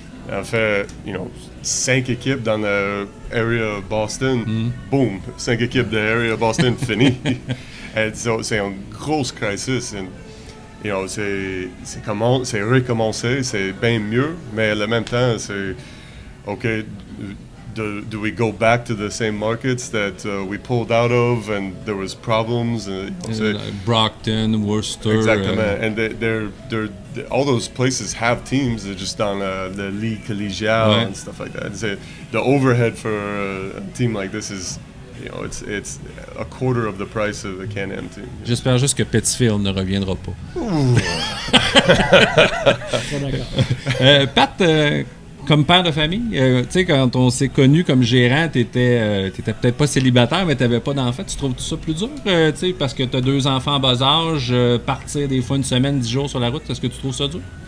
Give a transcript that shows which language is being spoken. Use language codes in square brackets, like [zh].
[fr] On fait, 5 équipes dans l'area Boston. Boom, 5 équipes de l'area Boston, fini. Et c'est une grosse crisis. C'est recommencer, c'est bien mieux, mais en même temps, c'est OK. [en] Do we go back to the same markets that we pulled out of and there was problems? Brockton, Worcester. [fr] Exactement. [en] And they're all those places have teams. They're just on the league collegiale and stuff like that. The overhead for a team like this is, it's a quarter of the price of the Can-Am team. [fr] J'espère juste que Petitfield ne reviendra pas. Pat, comme père de famille, tu sais, quand on s'est connu comme gérant, t'étais peut-être pas célibataire, mais t'avais pas d'enfant. Tu trouves tout ça plus dur, tu sais, parce que t'as 2 enfants en bas âge, partir des fois une semaine, 10 jours sur la route, est-ce que tu trouves ça dur?